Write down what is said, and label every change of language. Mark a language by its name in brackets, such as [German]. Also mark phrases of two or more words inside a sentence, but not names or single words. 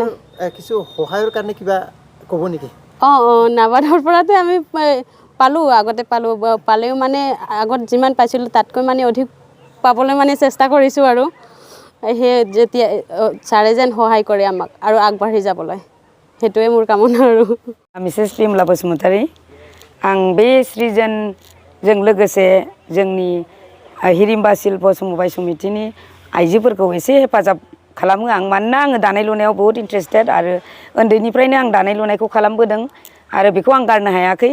[Assamese] কিছু সহায়ৰ কাৰণে কিবা ক'ব নেকি? নাবাৰ্ডৰ পৰাতো আমি আগতে পালেও মানে আগত যিমান পাইছিলোঁ তাতকৈ মানে অধিক পাবলৈ মানে চেষ্টা কৰিছোঁ আৰু সেই যেতিয়া ছাৰে যেন সহায় কৰে আমাক আৰু আগবাঢ়ি যাবলৈ, সেইটোৱে মোৰ কামনা আৰু। [Bodo] मिसेस बिमला बसुमतारी, आं बे सृजनजों लोगोसे जोंनि हिरिम्बा शिल्प समबाय समितिनि आइजोफोरखौ एसे हेफाजाब खालामो आं, मानोना आङो दानाय लुनायाव बहुत इन्ट्रेस्टेड आरो उन्दैनिफ्रायनो आं दानाय लुनायखौ खालामबोदों आरो बेखौ आं गारनो हायाखै।